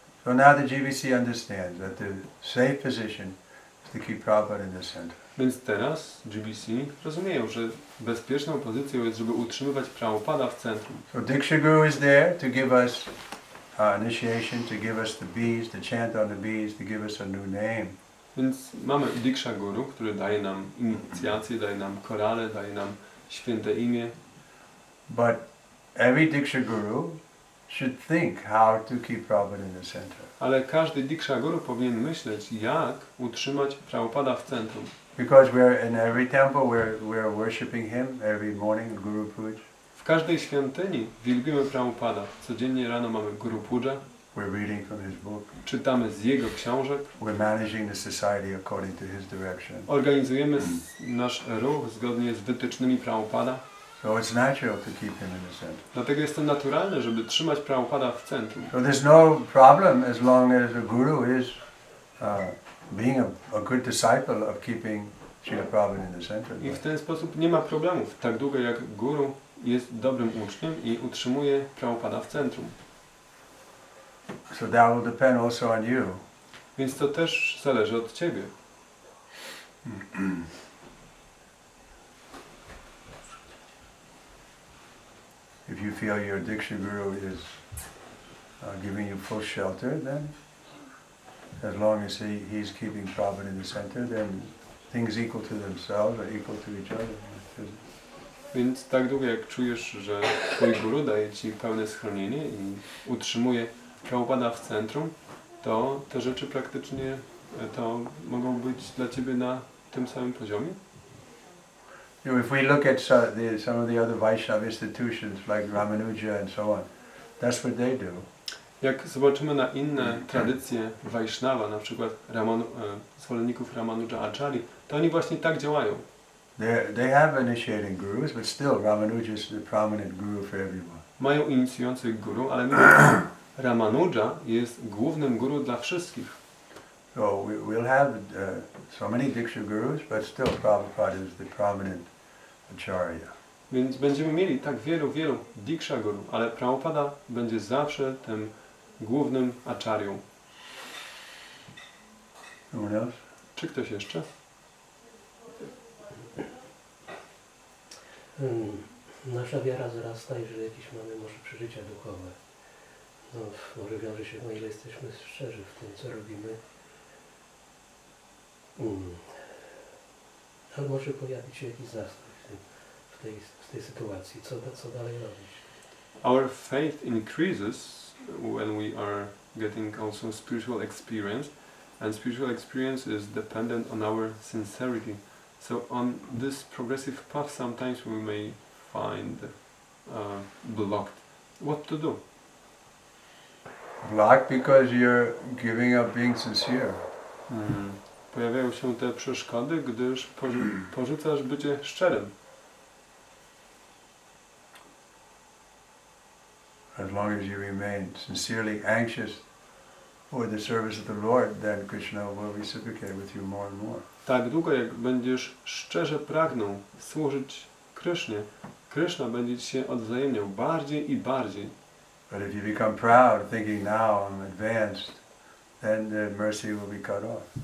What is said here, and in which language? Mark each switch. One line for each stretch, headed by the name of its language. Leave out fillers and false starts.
English: So now the GBC understands that the safe position is to keep Prabhupada in the center.
Polish: Więc teraz GBC rozumieją, że bezpieczną pozycją jest, żeby utrzymywać Prabhupada w centrum.
English: So Diksha Guru is there to give us initiation, to give us the beads, to chant on the beads, to give us a new name.
Polish: Więc mamy Diksha Guru, który daje nam inicjację, daje nam korale, daje nam święte imię.
English: But every Diksha Guru should think how to keep Prabhupada in the center.
Polish: Ale każdy Diksha Guru powinien myśleć, jak utrzymać Prabhupada w centrum.
English: Because we're in every temple, we're worshiping him every morning, Guru Puja.
Polish: W każdej świątyni wielbimy Prabhupada. Codziennie rano mamy Guru Puja.
English: We're reading from his book.
Polish: Czytamy z jego książek.
English: We're managing the society according to his direction.
Polish: Organizujemy nasz ruch zgodnie z wytycznymi Prabhupada.
English: So it's natural to keep him in the center.
Polish: Dlatego jest to naturalne, żeby trzymać Prabhupada w centrum.
English: So there's no problem as long as a guru is being a good disciple of keeping Srila Prabhupada in the center.
Polish: I w ten sposób nie ma problemów, tak długo jak guru jest dobrym uczniem i utrzymuje Prabhupada w centrum.
English: So that will depend also on you.
Polish: Więc to też zależy od Ciebie.
English: If you feel your Diksha Guru is giving you full shelter, then as long as he's keeping Prabhupada in the center, then things equal to themselves are equal to each other.
Polish: Więc tak długo jak czujesz, że Twój guru daje Ci pełne schronienie i utrzymuje Prabhupada w centrum, to te rzeczy praktycznie to mogą być dla Ciebie na tym samym poziomie.
English: You know, if we look at some of the other Vaishnava institutions like Ramanuja and so on, that's what they do.
Polish: Jak zobaczymy na inne tradycje Vaishnava, na przykład zwolenników Ramanuja Acharyi, to oni właśnie tak działają.
English: They have initiating gurus, but still Ramanuja is the prominent guru for everyone.
Polish: Mają inicjujących guru, ale mimo Ramanuja jest głównym guru dla wszystkich.
English: So we'll have so many Diksha gurus, but still Prabhupada is the prominent acharya.
Polish: Więc będziemy mieli tak wielu Diksha guru, ale Prabhupada będzie zawsze tym głównym acharyą.
English: Someone else?
Polish: Czy ktoś jeszcze? Nasza wiara wzrasta, jeżeli jakieś mamy może przeżycia duchowe. No, może wiąże się, o ile jesteśmy szczerzy w tym, co robimy. Ale może pojawić się jakiś zastrój w tej sytuacji. Co dalej robić?
English: Our faith increases when we are getting also spiritual experience, and spiritual experience is dependent on our sincerity. So on this progressive path sometimes we may find blocked. What to do? Blocked because you're giving up being sincere.
Polish: Pojawiają się te przeszkody, gdyż porzucasz bycie szczerym.
English: as long as you remain sincerely anxious for the service of the Lord, then Krishna will reciprocate with you more and more.
Polish: Tak długo jak będziesz szczerze pragnął służyć Krysznie, Kryszna będzie ci się odwzajemniał bardziej i bardziej.
English: But if you become proud, thinking now I'm advanced, then the mercy will be cut off.